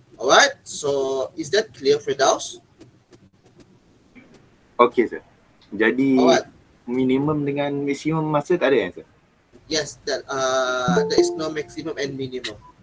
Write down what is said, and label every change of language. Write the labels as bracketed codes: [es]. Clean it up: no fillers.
[en] Alright, so is that clear, Firdaus? [ms] Okay sir. Jadi [en] Alright, [ms] minimum dengan maksimum masa tak ada ya sir? [en] yes, that there is no maximum and minimum.